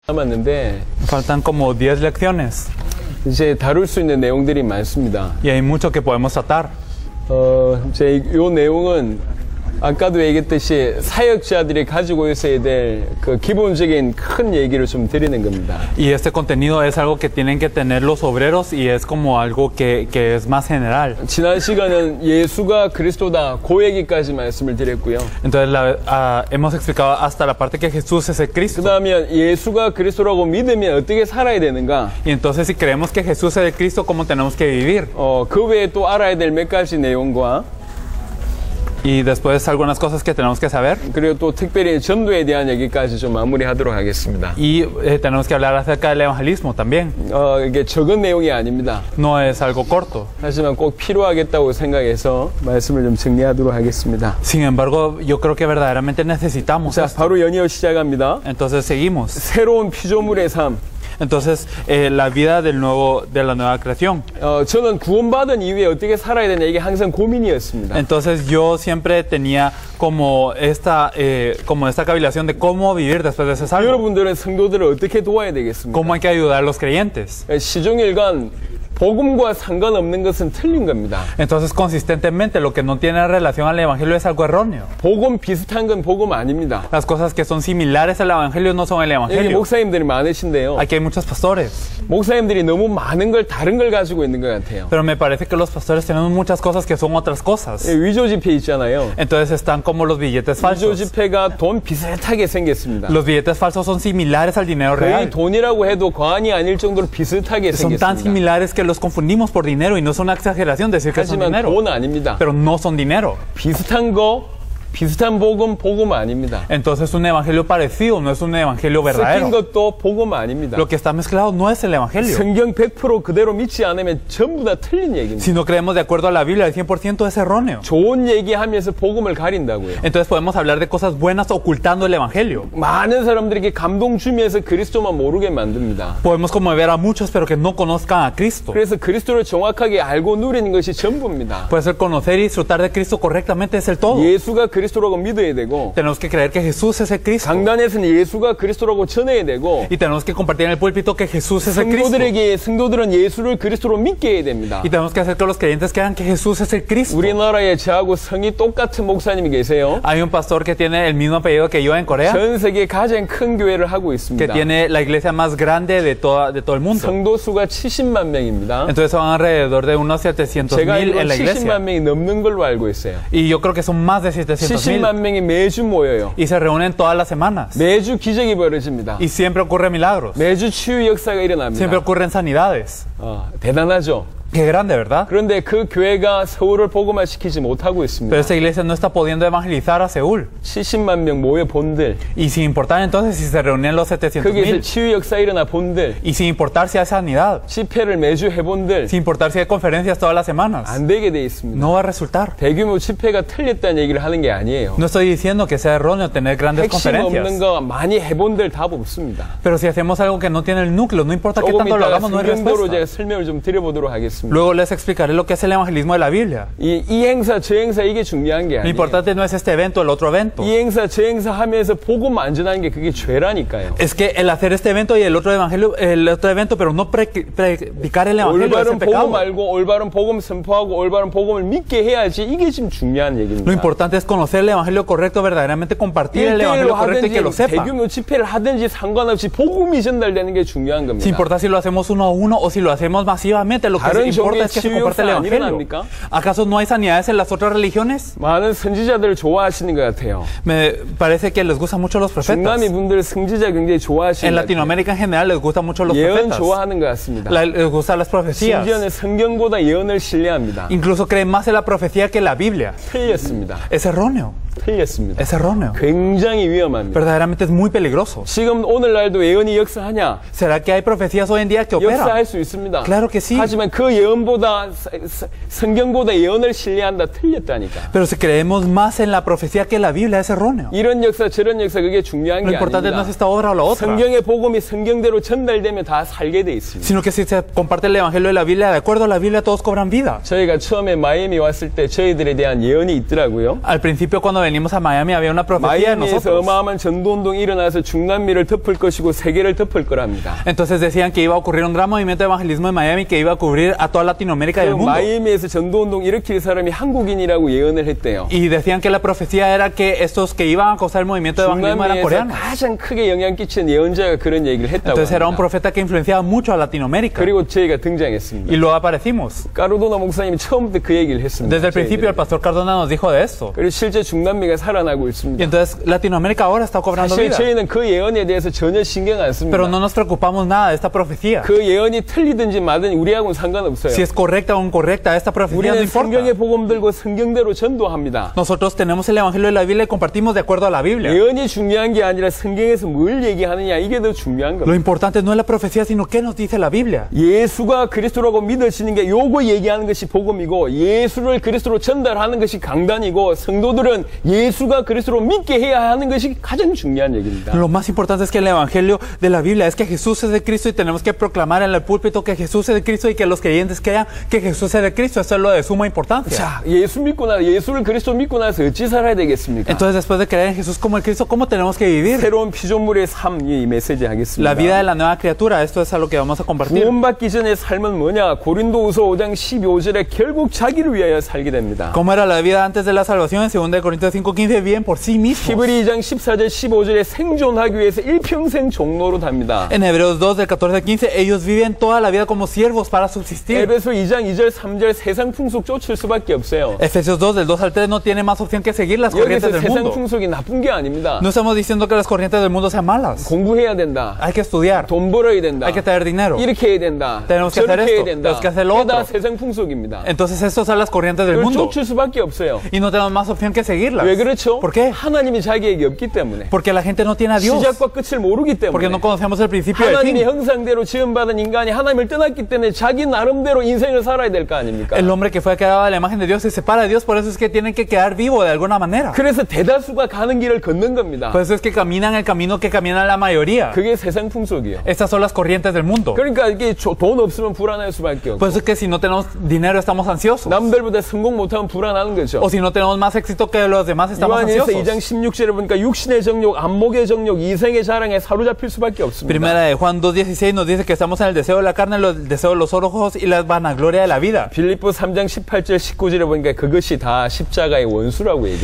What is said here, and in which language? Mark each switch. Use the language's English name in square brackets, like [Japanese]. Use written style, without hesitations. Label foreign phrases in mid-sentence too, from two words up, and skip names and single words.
[Korean] 남았는데 [Spanish] Faltan como 10 lecciones [Korean] 이제 다룰 수 있는 내용들이 많습니다. [Spanish] y hay mucho que podemos tratar. [Korean] 이제 이 내용은 아까도 얘기했듯이 사역자들이 가지고 있어야 될 그 기본적인 큰 얘기를 좀 드리는 겁니다. [Spanish] Y este contenido es algo que tienen que tener los obreros y es como algo que es más general. [Korean] 지난 시간은 예수가 그리스도다 그 얘기까지 말씀을 드렸고요. [Spanish] Entonces hemos explicado hasta la parte que Jesús es el Cristo. [Korean] 그 다음에 예수가 그리스도라고 믿으면 어떻게 살아야 되는가? [Spanish] Y entonces si creemos que Jesús es el Cristo, ¿cómo tenemos que vivir? [Korean] 그 외에 또 알아야 될 몇 가지 내용과 [Spanish] Y después algunas cosas que tenemos que saber. [Korean] 그리고 또 특별히 전도에 대한 얘기까지 좀 마무리하도록 하겠습니다. [Spanish] Y tenemos que hablar acerca del evangelismo también. [Korean] 이게 적은 내용이 아닙니다. [Spanish] No es algo corto. [Korean] 하지만 꼭 필요하겠다고 생각해서 말씀을 좀 정리하도록 하겠습니다. [Spanish] Sin embargo, yo creo que verdaderamente necesitamos [Korean] 자, [Spanish] esto. [Korean] 바로 연이어 시작합니다. [Spanish] Entonces seguimos. [Korean] 새로운 피조물의 삶. [Spanish] Entonces, la vida de la nueva creación. [Korean] 저는 구원받은 이후에 어떻게 살아야 되냐 이게 항상 고민이었습니다. [Spanish] Entonces yo siempre tenía como esta cavilación de cómo vivir después de ese salvo. [Korean] 여러분들은 성도들을 어떻게 도와야 되겠습니까? [Spanish] Cómo hay que ayudar a los creyentes. [Korean] 시종일관 복음과 상관없는 것은 틀린 겁니다. [Spanish] Entonces, consistentemente, lo que no tiene relación al evangelio es algo erróneo. [Korean] 복음 비슷한 건 복음 아닙니다. [Spanish] Las cosas que son similares al evangelio no son el [Korean] 여기 [Spanish] evangelio. [Korean] 목사님들이 많으신데요. [Spanish] Aquí hay muchos pastores. [Korean] 목사님들이 너무 많은 걸 다른 걸 가지고 있는 것 같아요. [Spanish] Pero me parece que los pastores tenemos muchas cosas que son otras cosas. [Korean] 위조 지폐 있잖아요. [Spanish] Entonces están como los billetes [Korean] 위조 [Spanish] falsos. [Korean] 지폐가 돈 비슷하게 생겼습니다. [Spanish] Los billetes falsos son similares al dinero [Korean] 거의 [Spanish] real. [Korean] 돈이라고 해도 과언이 아닐 정도로 비슷하게 [Spanish] Son tan [Korean] 생겼습니다. [Spanish] similares que los confundimos por dinero y no es una exageración decir que son [Korean] 하지만 [Spanish] dinero. [Korean] 돈 아닙니다. [Spanish] Pero no son dinero. [Korean] 비슷한 거, 비슷한 복음 아닙니다. [Spanish] Entonces un evangelio parecido no es un evangelio [Korean] 섞인 [Spanish] verdadero. [Korean] 것도 복음 아닙니다. [Spanish] Lo que está mezclado no es el evangelio. [Korean] 성경 100% 그대로 믿지 않으면 전부 다 틀린 얘기입니다. [Spanish] Si no creemos de acuerdo a la Biblia, el 100% es erróneo. [Korean] 좋은 얘기하면서 복음을 가린다고요. [Spanish] Entonces podemos hablar de cosas buenas ocultando el evangelio. [Korean] 많은 사람들에게 감동 주면서 그리스도만 모르게 만듭니다. [Spanish] Podemos conmover a muchos, pero que no conozcan a Cristo. [Korean] 그래서 그리스도를 정확하게 알고 누리는 것이 전부입니다. [Spanish] Pues el conocer y disfrutar de Cristo correctamente es el todo. [Korean] 예수가 그리스도라고 믿어야 되고 [Spanish] Tenemos que creer que Jesús es el Cristo. [Korean] 강단에서는 예수가 그리스도라고 전해야 되고 [Spanish] Y tenemos que compartir en el púlpito que Jesús es el Cristo. [Korean] 성도들은 예수를 그리스도로 믿게 해야 됩니다. [Spanish] Y tenemos que hacer que los creyentes crean que Jesús es el Cristo. [Korean] 우리나라에 저하고 성이 똑같은 목사님이 계세요. [Spanish] Hay un pastor que tiene el mismo apellido que yo en Corea, [Korean] 전 세계 가장 큰 교회를 하고 [Spanish] que [Korean] 있습니다. [Spanish] tiene la iglesia más grande de todo el mundo. [Korean] 성도 수가 70만 명입니다. [Spanish] Entonces son alrededor de unos 700,000 [Korean] 제가 [Spanish] en la [Korean] 알기로 [Spanish] iglesia. [Korean] 70만 명이 넘는 걸로 알고 있어요. [Spanish] Y yo creo que son más de 700,000. [Korean] 70만 명이 매주 모여요. [Spanish] Y se reúnen todas las semanas. [Korean] 매주 기적이 벌어집니다. [Spanish] Y siempre ocurren milagros. [Korean] 매주 치유 역사가 일어납니다. [Spanish] Siempre ocurren sanidades. [Korean] 대단하죠. [Spanish] Qué grande, ¿verdad? [Korean] 그런데 그 교회가 서울을 복음화시키지 못하고 있습니다. [Spanish] Pero esta iglesia no está pudiendo evangelizar a Seúl. [Korean] 70만 명 모여 본들, [Spanish] Y sin importar entonces si se reunían los [Korean] 거기에서 [Spanish] 700,000. [Korean] 치유 역사 일어나 본들, [Spanish] Y sin importar si hay sanidad. [Korean] 집회를 매주 해본들 [Spanish] Sin importar si hay conferencias todas las semanas. [Korean] 안 되게 돼 있습니다. [Spanish] No va a resultar. [Korean] 대규모 집회가 틀렸다는 얘기를 하는 게 아니에요. [Spanish] No estoy diciendo que sea erróneo tener grandes [Korean] 핵심 없는 [Spanish] conferencias. [Korean] 거 많이 해본들 답 없습니다. [Spanish] Pero si hacemos algo que no tiene el núcleo, no importa qué [Korean] 조금 [Spanish] tanto lo [Korean] 이따가 [Spanish] hagamos, no hay [Korean] 성경도로 [Spanish] respuesta. [Korean] 제가 설명을 좀 드려보도록 하겠습니다. [Spanish] Luego les explicaré lo que es el evangelismo de la Biblia. [Korean] 이 행사 저 행사 이게 중요한 게 [Spanish] Lo [Korean] 아니에요. [Spanish] importante no es este evento, el otro evento. [Korean] 이 행사 저 행사 하면서 복음 안 전하는 게 그게 죄라니까요. [Spanish] Es que el hacer este evento y el otro evento, pero no predicar el evangelio es el [Korean] 올바른 [Spanish] pecado. [Korean] 복음 알고 올바른 복음 선포하고 올바른 복음을 믿게 해야지 이게 지금 중요한 얘기입니다. [Spanish] Lo importante es conocer el evangelio correcto, verdaderamente compartir el evangelio correcto y que lo sepa. [Korean] 대규모 집회를 하든지 상관없이 복음이 전달되는 게 중요한 겁니다. [Spanish] Sin importar si lo hacemos uno a uno o si lo hacemos masivamente, lo que [Korean] 다른 [Spanish] importa [Korean] 종교의 [Spanish] es que se [Korean] 치유 [Spanish] comparte el [Korean] 역사 안 [Spanish] evangelio. [Korean] 일어납니까? [Spanish] ¿Acaso no hay sanidades en las otras religiones? [Korean] 많은 선지자들을 좋아하시는 것 같아요. [Spanish] Me parece que les gustan mucho los profetas. [Korean] 중남미 분들 선지자 굉장히 좋아하시는 [Spanish] En [Korean] 것 같아요. [Spanish] Latinoamérica en general les gustan mucho los [Korean] 예언 [Spanish] profetas. [Korean] 좋아하는 것 같습니다. [Spanish] Les gustan las profecías. [Korean] 심지어는 성경보다 예언을 신뢰합니다. [Spanish] Incluso creen más en la profecía que en la Biblia. [Korean] 틀렸습니다. [Spanish] Es erróneo. [Korean] 틀렸습니다. [Spanish] Es erróneo. [Korean] 굉장히 위험합니다. [Spanish] Verdaderamente es muy peligroso. [Korean] 지금 오늘날도 예언이 역사하냐? [Spanish] ¿Será que hay profecías hoy en día que operan? [Korean] 역사할 수 있습니다. [Spanish] Claro que sí. [Korean] 하지만 그 예언보다 성경보다 예언을 신뢰한다. 틀렸다니까. [Spanish] Pero si creemos más en la profecía que en la Biblia, es erróneo. [Korean] 이런 역사 저런 역사 그게 중요한 [Spanish] Lo [Korean] 게 [Spanish] importante no es [Korean] 아닙니다. [Spanish] esta obra o la otra, [Korean] 성경의 복음이 성경대로 전달되면 다 살게 돼 있습니다. [Spanish] sino que si se comparte el evangelio de la Biblia, de acuerdo a la Biblia, todos cobran vida. [Korean] 저희가 처음에 마이애미 왔을 때 저희들에 대한 예언이 있더라고요. [Spanish] Al principio, cuando venimos a Miami había una profecía de [Korean] 마이애미에서 [Spanish] nosotros. [Korean] 어마어마한 전도운동이 일어나서 중남미를 덮을 것이고 세계를 덮을 거랍니다. [Spanish] Entonces decían que iba a ocurrir un gran movimiento de evangelismo en Miami que iba a cubrir a toda Latinoamérica y el [Korean] 그 [Spanish] mundo. [Korean] 마이애미에서 전도운동 일으킬 사람이 한국인이라고 예언을 했대요. [Spanish] Y decían que la profecía era que estos que iban a causar el movimiento de evangelismo eran [Korean] 중남미에서 [Spanish] coreanos. [Korean] 가장 크게 영향 끼친 예언자가 그런 얘기를 했다고 [Spanish] Entonces era un [Korean] 합니다. [Spanish] profeta que influenciaba mucho a Latinoamérica. [Korean] 그리고 저희가 등장했습니다. [Spanish] Y luego aparecimos. [Korean] 까르도나 목사님이 처음부터 그 얘기를 했습니다. [Spanish] Desde el principio el pastor Cardona nos dijo de esto. [Korean] 그리고 실제 중남미가 살아나고 [Spanish] Y [Korean] 있습니다. [Spanish] entonces Latinoamérica ahora está cobrando [Korean] 사실 [Spanish] vida. [Korean] 저희는 그 예언에 대해서 전혀 신경 안 씁니다. [Spanish] Pero no nos preocupamos nada de esta profecía. [Korean] 그 예언이 틀리든지 마든 우리하고는 상관없어요. [Spanish] Si es correcta o incorrecta, esta profecía no [Korean] 우리는 [Spanish] importa. [Korean] 성경의 복음 들고 성경대로 전도합니다. [Spanish] Nosotros tenemos el Evangelio de la Biblia y compartimos de acuerdo a la Biblia. [Korean] 예언이 중요한 게 아니라 성경에서 뭘 얘기하느냐 이게 더 중요한 [Spanish] Lo [Korean] 겁니다. [Spanish] importante no es la profecía, sino qué nos dice la Biblia. [Korean] 예수가 그리스도라고 믿어지는 게 요거 얘기하는 것이 복음이고 예수를 그리스도로 전달하는 것이 강단이고 성도들은 예수가 그리스도로 믿게 해야 하는 것이 가장 중요한 얘기입니다. [Spanish] Lo más importante es que el Evangelio de la Biblia es que Jesús es de Cristo y tenemos que proclamar en el púlpito que Jesús es de Cristo y que los creyentes crean que Jesús es de Cristo. Eso es lo de suma importancia. [Korean] 자, 예수를 그리스도 믿고 나서 어찌 살아야 되겠습니까? [Spanish] Entonces, después de creer en Jesús como el Cristo, ¿cómo tenemos que vivir? [Korean] 새로운 피조물의 삶, 이 메시지 하겠습니다. [Spanish] La vida de la nueva criatura, esto es a lo que vamos a compartir. [Korean] 구원받기 전의 삶은 뭐냐? 고린도후서 5장 12절에 결국 자기를 위하여 살게 됩니다. [Spanish] ¿Cómo era la vida antes de la salvación? En 2 Corintios 5:15, viven por sí mismos. [Korean] 히브리 2장 14절 15절에 생존하기 위해서 일평생 종로로 답니다. [Spanish] En Hebreos 2, del 14 al 15, ellos viven toda la vida como siervos para subsistir. [Korean] 에베소 2장 2절 3절 세상 풍속 쫓을 수밖에 없어요. [Spanish] Efesios 2, del 2 al 3, no tiene más opción que seguir las corrientes [Korean] 여기서 [Spanish] del [Korean] 세상 [Spanish] mundo. [Korean] 풍속이 나쁜 게 아닙니다. [Spanish] No estamos diciendo que las corrientes del mundo sean malas. [Korean] 공부해야 된다. [Spanish] Hay que estudiar, [Korean] 돈 벌어야 된다. [Spanish] hay que tener dinero. [Korean] 이렇게 해야 된다. [Spanish] Tenemos que hacer [Korean] 저렇게 해야 [Spanish] esto, [Korean] 된다. [Spanish] tenemos que hacer lo [Korean] 그게 다 [Spanish] otro. [Korean] 세상 풍속입니다. [Spanish] Entonces, estas son las corrientes del [Korean] 그걸 [Spanish] mundo. [Korean] 쫓을 수밖에 없어요. [Spanish] Y no tenemos más opción que seguirlas. [Korean] 왜 그렇죠? [Spanish] ¿Por qué? [Korean] 하나님이 자기에게 없기 때문에. [Spanish] Porque la gente no tiene a Dios. [Korean] 시작과 끝을 모르기 [Spanish] Porque [Korean] 때문에. [Spanish] no conocemos el principio del [Korean] 하나님의 [Spanish] fin. [Korean] 형상대로 지음받은 인간이 하나님을 떠났기 때문에 자기 나름대로 인생을 살아야 될 거 아닙니까? [Spanish] El hombre que fue creado a la imagen de Dios se separa de Dios, por eso es que tienen que quedar vivo de alguna manera. [Korean] 그래서 대다수가 가는 길을 걷는 겁니다. [Spanish] Por eso es que caminan el camino que camina la mayoría. [Korean] 그게 세상 풍속이요. [Spanish] Estas son las corrientes del mundo. [Korean] 그러니까 이게 돈 없으면 불안할 수밖에 없고 [Spanish] Por eso es que si no tenemos dinero estamos ansiosos. [Korean] 남들보다 성공 못하면 불안하는 거죠. [Spanish] O si no tenemos más éxito que los demás estamos [Korean] 요한일서 [Spanish] ansiosos. [Korean] 2장 16절에 보니까 육신의 정욕, 안목의 정욕, 이생의 자랑에 사로잡힐 수밖에 없습니다. [Spanish] Primera de Juan 2:16 nos dice que estamos en el deseo de la carne, el deseo de los ojos y la vanagloria de la vida. [Korean] 빌립보 3장 18절 19절에 보니까 그것이 다 십자가의 원수라고 얘기합니다.